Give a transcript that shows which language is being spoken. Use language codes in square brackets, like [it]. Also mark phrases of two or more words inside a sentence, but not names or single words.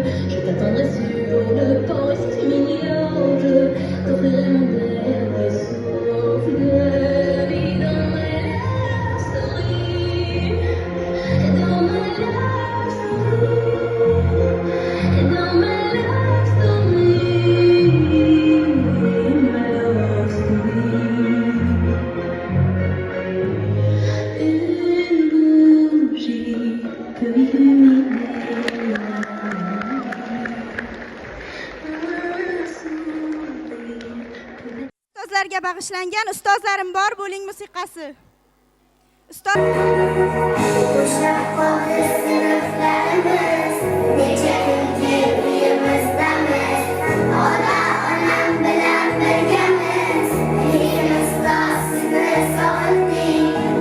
[fr] Je t'attendrai sur le port et si tu m'ignores, je t'offrirai mon dernier souffle de vie dans ma [en] love story, [fr] dans ma [en] love story, [fr] dans ma [en] love story, [fr] ma [en] love story. [fr] Une bougie peut illuminer un sourire. [uz] Ustozlarga bag'ishlangan ustozlarim bor bo'ling musiqasi. Ustoz Qo'shib qoldi sinflarimiz, necha kunki uyimizdamiz. Ota-onam bilan birgamiz, lekin ustoz sizni sog'indik.